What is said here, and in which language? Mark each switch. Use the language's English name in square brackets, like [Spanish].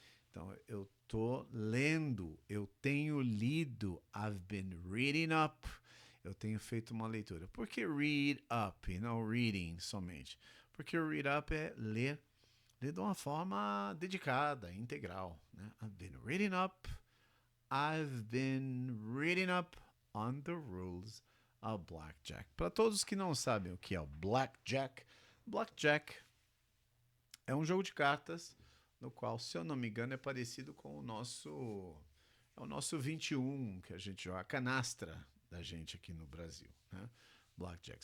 [Portuguese] Então, eu tô lendo, eu tenho lido, [English] I've been reading up, [Portuguese] eu tenho feito uma leitura. Por que read up e não reading somente? Porque read up é ler de uma forma dedicada, integral. Né? [English] I've been reading up on the rules of blackjack. [Portuguese] Para todos que não sabem o que é o blackjack, blackjack é um jogo de cartas no qual, se eu não me engano, é parecido com o nosso 21 que a gente joga, a canastra da gente aqui no Brasil, né? Blackjack.